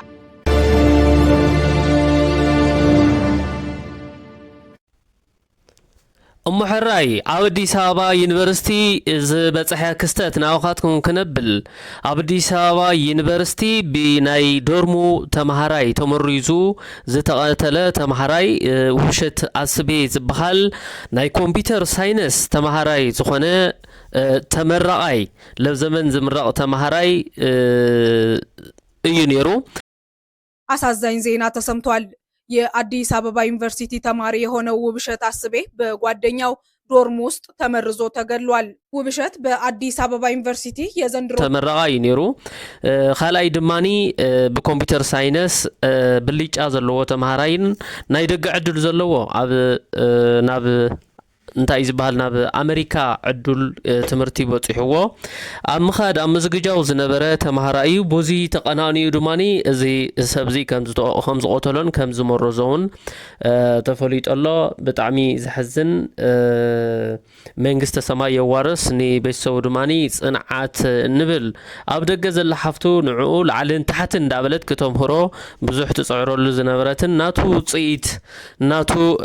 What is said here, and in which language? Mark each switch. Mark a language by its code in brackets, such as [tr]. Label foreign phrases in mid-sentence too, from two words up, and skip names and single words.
[ti] እሙሕራይ ኣብ አዲስ አበባ ዩኒቨርሲቲ ዝበጽሐ ክስተት ናባኻትኩም ክነብል ኣብ አዲስ አበባ ዩኒቨርሲቲ ብናይ ዶርሙ ተማሃራይ ተመሪዙ ዝተቐተለ ተማሃራይ ውብሸት አስቤ ዝበሃል ናይ ኮምፒውተር ሳይንስ ተማሃራይ ዝኾነ ተመራቃይ ለዘመን ዝምረቕ ተማሃራይ እዩ ነይሩ። [am] አሳዛኝ ዜና ተሰምቷል። የአዲስ አበባ ዩኒቨርሲቲ ተማሪ የሆነው ውብሸት አስቤ በጓደኛው ዶርም ውስጥ ተመርዞ ተገድሏል። ውብሸት በአዲስ አበባ ዩኒቨርሲቲ የዘንድሮ [ti] ተመራቃይ ነይሩ። ኻልኣይ ድማኒ በኮምፒውተር ሳይንስ ብልጫ ዘለዎ ተማሃራይን ናይ ደገ ዕድል ዘለዎ ኣብ ናብ እንታይ ዝበሃል ናብ አሜሪካ ዕዱል ትምህርቲ በጽሕዎ ኣብ ምኻድ ኣብ ምዝግጃው ዝነበረ ተማሃራይ ቦዚ ተቐናኒዩ ድማኒ እዚ ሰብዚ ከም ዝቆተሎን ከም ዝመረዞውን ተፈሊጡ ኣሎ። ብጣዕሚ ዝሕዝን መንግስቲ ሰማይ የዋርስ ንቤተሰቡ ድማኒ ጽንዓት ንብል ኣብ ደገ ዘላ ሓፍቱ ንዕኡ ላዕልን ታሕትን እንዳበለት ከተምህሮ ብዙሕ ትጽዕረሉ ዝነበረትን ናቱ ውጽኢት ናቱ